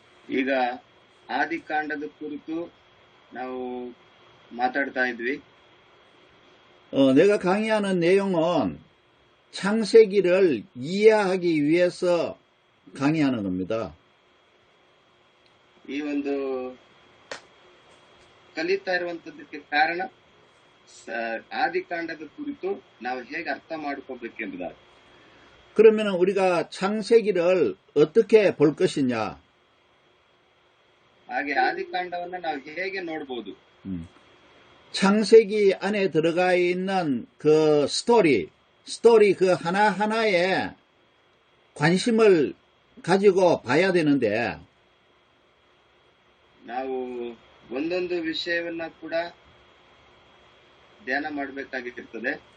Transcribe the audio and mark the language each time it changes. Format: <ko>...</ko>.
<kn>ಈಗ ಆದಿಕಾಂಡದ ಕುರಿತು ನಾವು ಮಾತಾಡ್ತಾ ಇದ್ವಿ.</kn> <ko>내가 강의하는 내용은 창세기를 이해하기 위해서 강의하는 겁니다.</ko> <kn>ಈ ಒಂದು ಕಲಿತಾ ಇರುವಂತದ್ದಕ್ಕೆ ಕಾರಣ ಆದಿಕಾಂಡದ ಕುರಿತು ನಾವು ಹೇಗೆ ಅರ್ಥ ಮಾಡ್ಕೋಬೇಕೆಂಬುದಾಗಿ.</kn> <ko>그러면 우리가 창세기를 어떻게 볼 것이냐?</ko> <kn>ಹಾಗೆ ಆದಿಕಾಂಡವನ್ನ ನಾವು ಹೇಗೆ ನೋಡಬಹುದು?</kn> <ko>창세기 안에 들어가 있는 그 스토리 그 하나하나에 관심을 가지고 봐야 되는데,</ko> <kn>ನಾವು ಒಂದೊಂದು ವಿಷಯವನ್ನ ಕೂಡ ಧ್ಯಾನ ಮಾಡಬೇಕಾಗಿರ್ತದೆ.</kn>